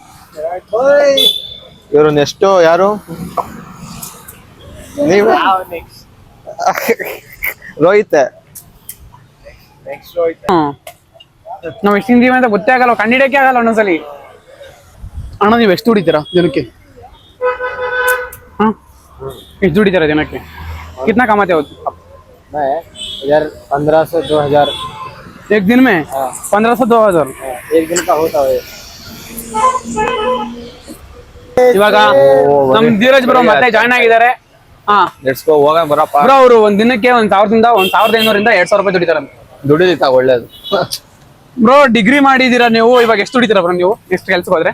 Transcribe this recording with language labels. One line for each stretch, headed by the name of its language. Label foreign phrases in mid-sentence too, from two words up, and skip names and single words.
Kannada: ಇವರು ನೆಕ್ಸ್ಟ್ ಯಾರು? ನೀವು? ರೋಹಿತ್. ನಾವ್ ಎಷ್ಟು ತಿಂದೀವಿ ಅಂತ ಗೊತ್ತೇ ಆಗಲ್ಲ, ಕಂಡಿಡಕ್ಕೆ ಆಗಲ್ಲ ಒಂದೊಂದ್ಸಲಿ. ಅಣ್ಣ ನೀವು ಎಷ್ಟು ದುಡಿತೀರಾ ಜನಕ್ಕೆ? ಎಷ್ಟು ದುಡಿತೀರಾ ಜನಕ್ಕೆ?
Hindi: कितना कमाते हो? मैं इधर 1500 2000 एक दिन में। 1500 2000 एक दिन का होता है।
Kannada: ಇವಾಗ ನಮ್ ಧೀರಜ್ ಬ್ರೋ ಮತ್ತೆ ಜಾಯ್ನ್ ಆಗಿದ್ದಾರೆ.
English: let's go,
Kannada: ಹೋಗೋಣ ಬರಪ್ಪ. ಬ್ರೋ ಅವರು ಒಂದ್ ದಿನಕ್ಕೆ 1500 2000 ರೂಪಾಯಿ ದುಡಿತಾರಂತೆ. ದುಡಿತಾ ಒಳ್ಳೇದು. ಬ್ರೋ ಡಿಗ್ರಿ ಮಾಡಿದೀರಾ ನೀವು, ಇವಾಗ ಎಷ್ಟು ದುಡಿತೀರಾ ಬ್ರೋ ನೀವು ನೆಕ್ಸ್ಟ್ ಕೆಲ್ಸಕ್ಕೆ ಹೋದ್ರೆ?